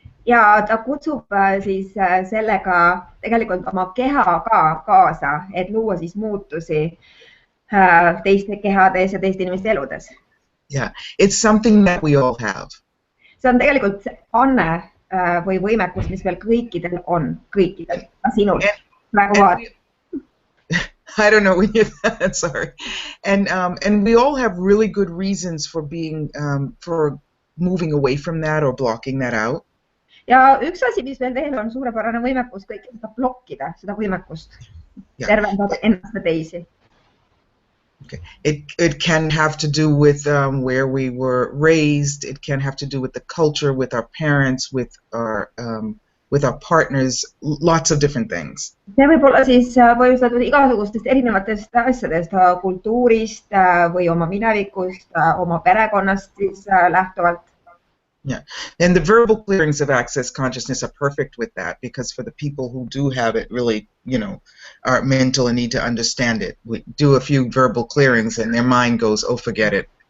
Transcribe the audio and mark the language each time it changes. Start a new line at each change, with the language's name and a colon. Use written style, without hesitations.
Estonian: Ja ta kutsub siis sellega tegelikult oma keha ka kaasa, et luua siis muutusi teiste kehades ja teiste inimeste eludes.
English: Yeah, it's something that we all have.
Estonian: See on tegelikult anne või võimekus, mis meil kõikidel on, kõikidel, ka sinul.
English: I don't know when you're sorry. And we all have really good reasons for being for moving away from that or blocking that out.
Estonian: Ja üks asi, mis meil veel on suurepärane võimekus, kõike seda blokkida, seda võimekust, tervendada ennast ja teisi.
English: Okay. It can have to do with where we were raised. It can have to do with the culture, with our parents, with our partners, lots of different things.
Estonian: See võib olla siis põhjustatud igasugustest erinevatest asjadest, kultuurist või oma minevikust, oma perekonnast siis lähtuvalt.
English: Yeah, and the verbal clearings of access consciousness are perfect with that, because for the people who do have it really, are mental and need to understand it, we do a few verbal clearings and their mind goes, oh, forget it.